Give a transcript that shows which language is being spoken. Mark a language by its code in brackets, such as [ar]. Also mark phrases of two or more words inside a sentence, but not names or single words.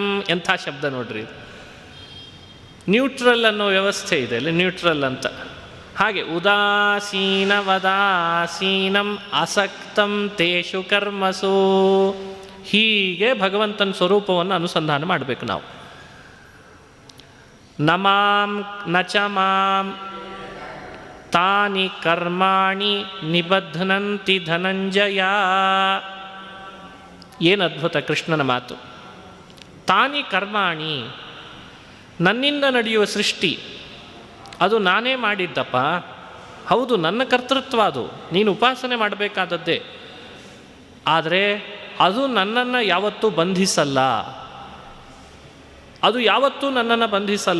[kn] ಎಂಥ ಶಬ್ದ ನೋಡ್ರಿ, ನ್ಯೂಟ್ರಲ್ ಅನ್ನೋ ವ್ಯವಸ್ಥೆ ಇದೆ ಅಲ್ಲಿ, ನ್ಯೂಟ್ರಲ್ ಅಂತ. [sa] ಹಾಗೆ ಉದಾಸೀನವದಾಸೀನಂ ಅಸಕ್ತಂ ತೇಷು ಕರ್ಮಸು. [kn] ಹೀಗೆ ಭಗವಂತನ ಸ್ವರೂಪವನ್ನು ಅನುಸಂಧಾನ ಮಾಡಬೇಕು ನಾವು. [sa] ನಮಾಂ ನಚ ಮಾಂ ತಾನಿ ಕರ್ಮಾಣಿ ನಿಬಧ್ನಂತಿ ಧನಂಜಯ. [kn] ಏನು ಅದ್ಭುತ ಕೃಷ್ಣನ ಮಾತು. [sa] ತಾನಿ ಕರ್ಮಾಣಿ, [kn] ನನ್ನಿಂದ ನಡೆಯುವ ಸೃಷ್ಟಿ ಅದು ನಾನೇ ಮಾಡಿದ್ದಪ್ಪ, ಹೌದು ನನ್ನ ಕರ್ತೃತ್ವ, ಅದು ನೀನು ಉಪಾಸನೆ ಮಾಡಬೇಕಾದದ್ದೇ. ಆದರೆ ಅದು ನನ್ನನ್ನು ಯಾವತ್ತೂ ಬಂಧಿಸಲ್ಲ, ಅದು ಯಾವತ್ತೂ ನನ್ನನ್ನು ಬಂಧಿಸಲ್ಲ.